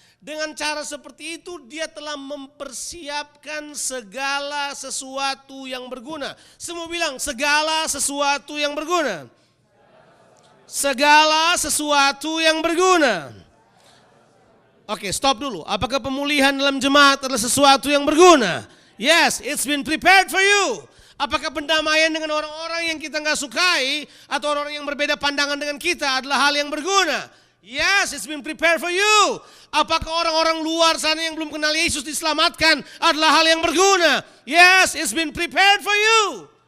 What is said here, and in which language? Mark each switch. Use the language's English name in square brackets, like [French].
[Indonesian] Dengan cara seperti itu Dia telah mempersiapkan segala sesuatu yang berguna. Semua bilang segala sesuatu yang berguna. Segala sesuatu yang berguna. Oke, stop dulu. Apakah pemulihan dalam jemaat adalah sesuatu yang berguna? [English] Yes, it's been prepared for you. [Indonesian] Apakah pendamaian dengan orang-orang yang kita nggak sukai atau orang-orang yang berbeda pandangan dengan kita adalah hal yang berguna? [English] Yes, it's been prepared for you. [Indonesian] Apakah orang-orang luar sana yang belum kenal Yesus diselamatkan adalah hal yang berguna? [English] Yes, it's been prepared for you.